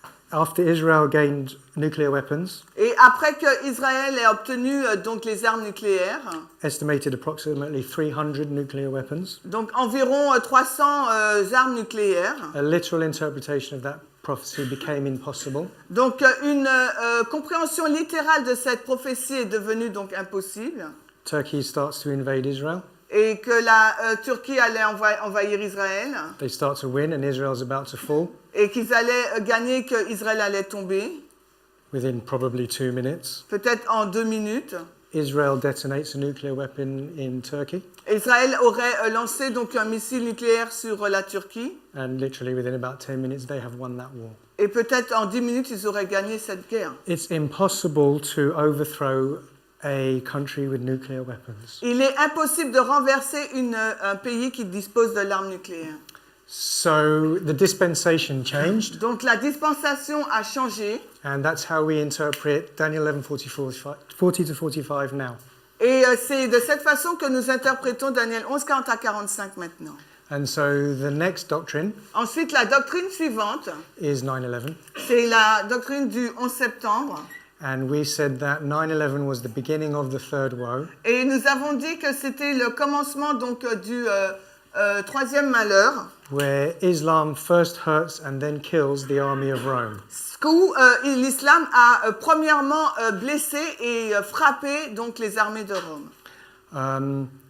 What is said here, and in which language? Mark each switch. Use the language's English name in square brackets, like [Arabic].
[English] After Israel gained nuclear weapons, [French] Et après que Israël ait obtenu donc les armes nucléaires, [English] estimated approximately 300 nuclear weapons, [French] donc environ 300 armes nucléaires. [English] a literal interpretation of that prophecy became impossible. [French] Donc une compréhension littérale de cette prophétie est devenue donc impossible. [English] Turkey starts to invade Israel. [French] Et que la Turquie allait envahir Israël. [English] They start to win and Israel's about to fall [French] Et qu'ils allaient gagner, qu'Israël allait tomber. [English] within probably 2 minutes. [French] Peut-être en 2 minutes. [English] Israel detonates a nuclear weapon in Turkey, [French] Israël aurait lancé donc un missile nucléaire sur la Turquie. [English] and literally within about 10 minutes they have won that war. [French] Et peut-être en 10 minutes, ils auraient gagné cette guerre. [English] It's impossible to overthrow a country with nuclear weapons. [French] Il est impossible de renverser un pays qui dispose de l'arme nucléaire. [English] So the dispensation changed, [French] Donc la dispensation a changé. [English] and that's how we interpret Daniel 11, 40 to 45 now. [French] Et c'est de cette façon que nous interprétons Daniel 11, 40 à 45 maintenant. [English] And so the next doctrine [French] Ensuite, la doctrine suivante, [English] is 9/11. [French] c'est la doctrine du 11 septembre. [English] And we said that 9/11 was the beginning of the third woe. [French] Et nous avons dit que c'était le commencement donc du troisième malheur, [English] Where Islam first hurts and then kills the army of Rome. [French] où l'islam a premièrement blessé et frappé donc les armées de Rome.